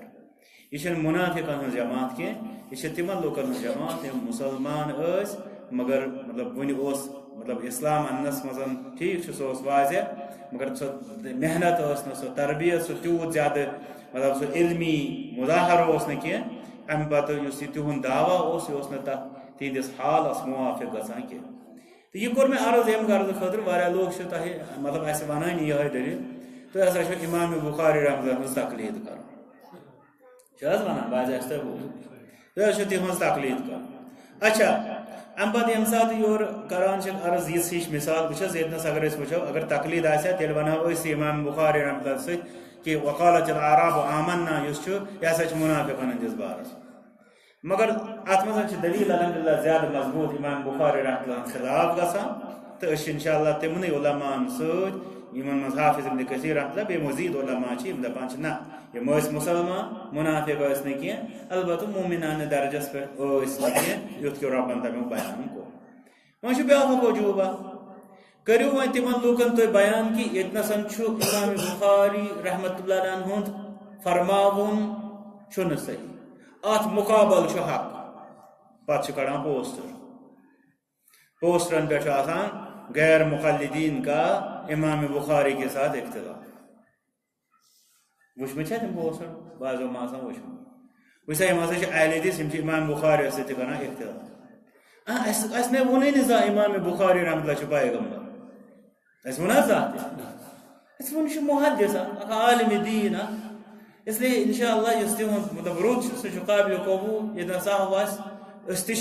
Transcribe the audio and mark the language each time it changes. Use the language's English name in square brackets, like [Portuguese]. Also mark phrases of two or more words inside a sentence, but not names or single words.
[Kashmiri] یہ چھنہٕ منافقن ہٕنٛز جماعت کینٛہہ یہِ چھِ تِمن لُکن ہٕنٛز جماعت یِم مُسلمان ٲسۍ مگر مطلب وُنہِ اوس مطلب اسلام اننس مز ٹھیک سہ اوس واضح مگر سو محنت ٲس نہٕ سۄ تربیت سُہ تیوٗت زیادٕ مطلب سُہ علمی مظاہر اوس نہٕ کینٛہہ امہِ پتہٕ یُس یہِ تِہُنٛد دعوا اوس یہِ اوس نہٕ تتھ تِہنٛدِس حالس موافق گژھان کینٛہہ تہٕ یہِ کوٚر مےٚ عرض امہِ غرضہٕ خٲطرٕ واریاہ لُکھ چھِ تۄہہِ مطلب اسہِ ونان یِہے دٔلیٖل تُہۍ ہسا چھِو امام بخاری [Arabic] رحمۃ اللہ [Kashmiri] ہٕنٛز تقلیٖد کران چھِ حظ ونان باز آسہِ تۄہہِ بوٗزمُت تُہۍ حظ چھِو تِہٕنٛز تقلیٖد کران اچھا امہِ پتہٕ ییٚمہِ ساتہٕ یورٕ کران چھِ عرض یِژھ ہِش مثال وٕچھ حظ ییٚتنس اگر أسۍ وٕچھو اگر تقلیٖد آسہِ ہا تیٚلہِ ونہو أسۍ امام بخاری [Arabic] رحمۃ اللہ [Kashmiri] سۭتۍ کہ [Arabic] وقالت الاعراب آمنا [Kashmiri] یُس چھُ یہِ ہسا چھُ منافقن ہٕنٛدِس بارس مگر اتھ منٛز چھِ دلیٖل الحمدللہ زیادٕ مضبوٗط امام بخاری [Arabic] رحمۃ اللہ [Kashmiri] خلاف گژھان تہٕ أسۍ چھِ انشاءاللہ تِمنٕے علماہن سۭتۍ یِمن منٛز حافظ ابن کثیر [Arabic] رحمۃ اللہ [Kashmiri] بیٚیہِ مزیٖد علما چھِ یِم دپان چھِ نہ یِم ٲسۍ مُسلمان منافق ٲسۍ نہٕ کینٛہہ البتہ مومنانہٕ درجس پٮ۪ٹھ ٲسۍ نہٕ کینٛہہ یُتھ کہِ رۄبن تمیُک بیان کوٚر وۄنۍ چھُ بیٛاکھ وجوٗبہ کٔرِو وۄنۍ تِمن لوٗکن تُہۍ بیان کہِ ییٚتنسن چھُ امام بخاری [Arabic] رحمۃ اللہ [Kashmiri] ہُنٛد فرماوُن چھُنہٕ صحیح اتھ مُقابل چھُ حق پتہٕ چھِ کڑان پوسٹرن پٮ۪ٹھ چھُ آسان [Urdu] غیر مقلدین کا امام بخاری کے ساتھ اختلاف [Kashmiri] وٕچھمٕتۍ چھا تِم پوسٹر بعضو ما آسان وٕچھمٕتۍ وٕچھ سا یِم ہسا چھِ اہل حدیث یِم چھِ امام بخاری سۭتۍ تہِ کران اختلاف اسہِ مےٚ ووٚنُے نہٕ زانٛہہ امام بخاری [Arabic] رحمۃ اللہ [Kashmiri] چھُ پیغمبر اسہِ ووٚن حظ زانٛہہ تہِ اسہِ ووٚن یہِ چھُ محدث اکھ عالمِ دیٖن اکھ اسلیے [Arabic] انشاء اللہ [Kashmiri] یُس تِہُنٛد مطلب رُت چھُ سُہ چھُ قابلِ قبوٗل ییٚتٮ۪ن صاحب آسہِ أسۍ تہِ